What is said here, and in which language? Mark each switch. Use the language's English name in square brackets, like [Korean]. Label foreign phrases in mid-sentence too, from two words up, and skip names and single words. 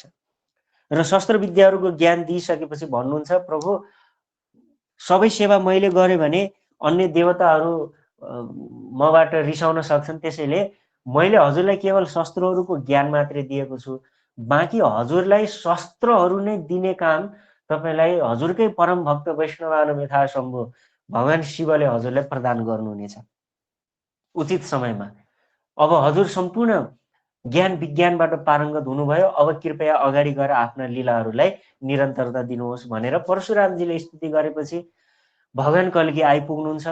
[Nepali] र शस्त्र विद्याहरूको ज्ञान दिइसकेपछि भन्नुहुन्छ, प्रभु सबै सेवा मैले गरेँ भने अन्य देवताहरू मबाट रिसाउन सक्छन्, त्यसैले मैले हजुरलाई केवल शस्त्रहरूको ज्ञान मात्रै दिएको छु, बाँकी हजुरलाई शस्त्रहरू नै दिने काम तपाईलाई हजुरकै परम भक्त [Sanskrit] वैष्णवानुम यथा शम्भो [Nepali] भगवान शिवले हजुरलाई प्रदान गर्नुहुनेछ उचित समयमा। अब हजुर सम्पूर्ण ज्ञान विज्ञानबाट पारङ्गत हुनुभयो, अब कृपया अगाडि गएर आफ्ना लीलाहरूलाई निरन्तरता दिनुहोस् भनेर परशुरामजीले स्तुति गरेपछि भगवान कल्की आइपुग्नुहुन्छ।